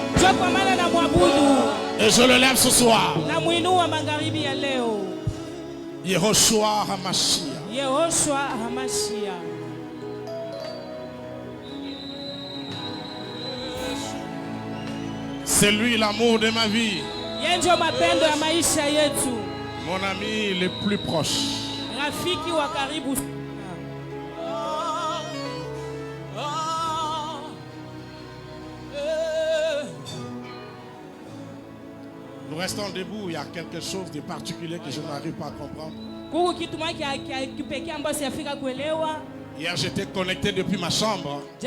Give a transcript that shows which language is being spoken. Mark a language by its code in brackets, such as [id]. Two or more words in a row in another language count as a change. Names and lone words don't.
[fr] Et je le lève ce soir. Yehoshua HaMashiach. Yehoshua HaMashiach. C'est lui l'amour de ma vie. [sw] Yenjo mapendo ya maisha yetu. [fr] Mon ami le plus proche. [sw] Rafiki wa karibu. [fr] Nous restons debout, il y a quelque chose de particulier que je n'arrive pas à comprendre. Hier j'étais connecté depuis ma chambre.